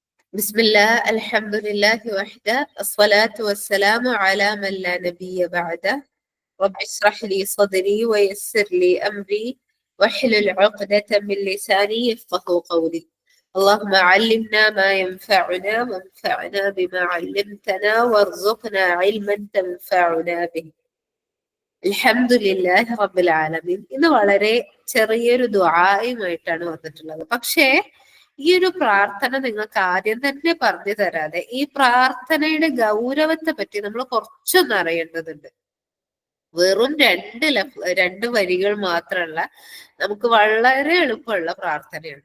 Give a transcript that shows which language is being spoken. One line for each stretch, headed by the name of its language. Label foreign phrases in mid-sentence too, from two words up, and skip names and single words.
Arabic: بسم الله الحمد لله وحده الصلاة والسلام على من لا نبي بعده رب اشرح لي صدري ويسر لي أمري واحلل عقدة من لساني يفقه قولي. اللهم علمنا ما ينفعنا وانفعنا بما علمتنا وارزقنا علما تنفعنا به. الحمد لله رب العالمين.
Malayalam: ഇന്ന് വളരെ ചെറിയൊരു ദുആയുമായിട്ടാണ് വന്നിട്ടുള്ളത്. പക്ഷേ ഈ ഒരു പ്രാർത്ഥന നിങ്ങൾക്ക് ആദ്യം തന്നെ പറഞ്ഞു തരാതെ ഈ പ്രാർത്ഥനയുടെ ഗൗരവത്തെ പറ്റി നമ്മൾ കുറച്ചൊന്ന് അറിയേണ്ടതുണ്ട്. വെറും രണ്ട് വരികൾ മാത്രമല്ല, നമുക്ക് വളരെ എളുപ്പമുള്ള പ്രാർത്ഥനയാണ്.